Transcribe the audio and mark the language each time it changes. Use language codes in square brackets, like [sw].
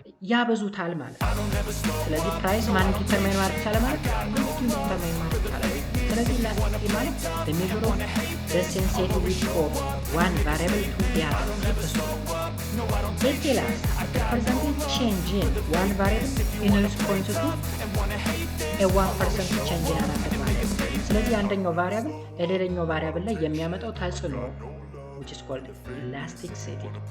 [am] ያበዙታል ማለት ነው። ስለዚህ ፕራይስ ማን ዲተርማይን ማድረግ ይቻላል ማለት ነው። ዲተርማይን ማድረግ ይቻላል። ስለዚህ ኤላስቲሲቲ ማለት [en] the measure of the sensitivity of one variable to the other. It tells us the percentage change in one variable in response to a 1% change in another variable. [am] ስለዚህ አንደኛው ቫሪያብል ለሌላኛው ቫሪያብል ላይ የሚያመጣው ተጽዕኖ [en] which is called elasticity.